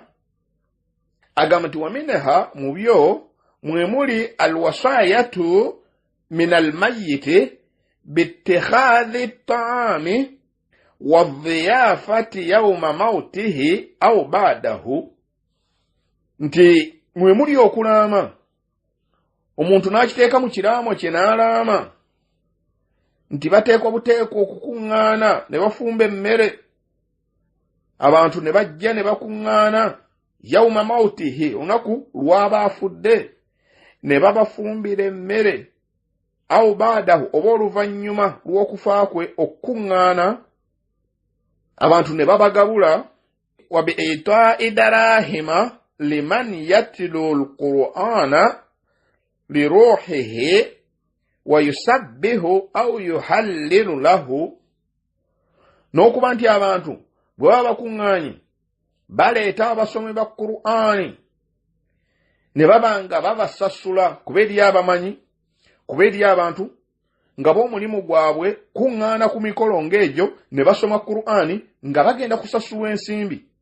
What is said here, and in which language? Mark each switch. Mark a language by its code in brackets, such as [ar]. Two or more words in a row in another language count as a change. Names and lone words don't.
[lg] Agamba nti [ar] ومنها, [lg] mu byo mwemuli [ar] الوصية من الميت باتخاذ الطعام والضيافة يوم موته أو بعده. [lg] nti mwe muli okulaama omuntu n'akiteeka mu kiraamo kye n'alaama nti bateekwa buteekwa okukuŋŋaana ne bafumba emmere abantu ne bajja ne bakuŋŋaana [ar] يوم موته [lg] olunaku lw'aba afudde ne babafumbira emmere [ar] أو بعده [lg] oba oluvannyuma lw'okufa kwe okukuŋŋaana abantu ne babagabula [ar] وبإعطاء دراهم لمن يتلو القرآن لروحه ويسبح أو يهلل له [lg] n'okuba nti abantu bwe baba bakuŋŋaanye baleeta abasomi ba Qur'ani ne babanga babasasula kuba eri abamanyi kuba eri abantu nga b'omulimu gwabwe kuŋŋaana ku mikolo ng'egyo ne basoma Qur'ani nga bagenda kusasulwa ensimbi.